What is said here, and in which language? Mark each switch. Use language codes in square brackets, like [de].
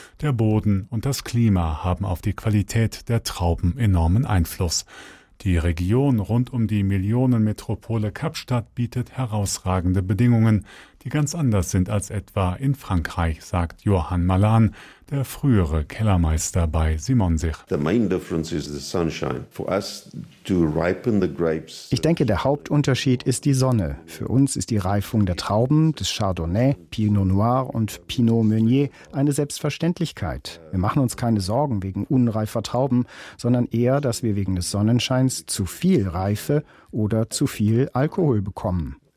[de] Der Boden und das Klima haben auf die Qualität der Trauben enormen Einfluss. Die Region rund um die Millionenmetropole Kapstadt bietet herausragende Bedingungen, die ganz anders sind als etwa in Frankreich, sagt Johann Malan, der frühere Kellermeister bei Simonsich. [en] The main difference is the sunshine. For us to ripen the grapes. [de] Ich denke, der Hauptunterschied ist die Sonne. Für uns ist die Reifung der Trauben, des Chardonnay, Pinot Noir und Pinot Meunier eine Selbstverständlichkeit. Wir machen uns keine Sorgen wegen unreifer Trauben, sondern eher, dass wir wegen des Sonnenscheins zu viel Reife oder zu viel Alkohol bekommen.